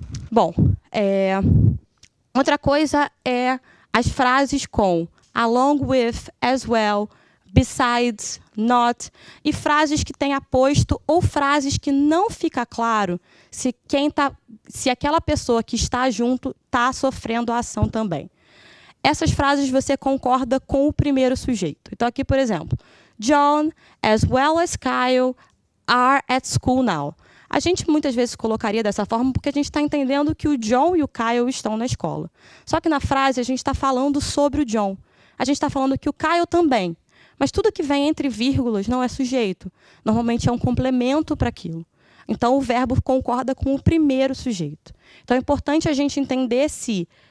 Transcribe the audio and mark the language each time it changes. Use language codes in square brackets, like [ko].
[pt] Bom, outra coisa é as frases com along with, as well, besides, not, e frases que têm aposto ou frases que não fica claro se aquela pessoa que está junto está sofrendo a ação também. Essas frases você concorda com o primeiro sujeito. Então, aqui, por exemplo, [en] John, as well as Kyle, are at school now. [pt] A gente muitas vezes colocaria dessa forma porque a gente está entendendo que o John e o Kyle estão na escola. Só que na frase a gente está falando sobre o John. A gente está falando que o Kyle também. Mas tudo que vem entre vírgulas não é sujeito. Normalmente é um complemento para aquilo. Então, o verbo concorda com o primeiro sujeito. Então, é importante a gente entender se...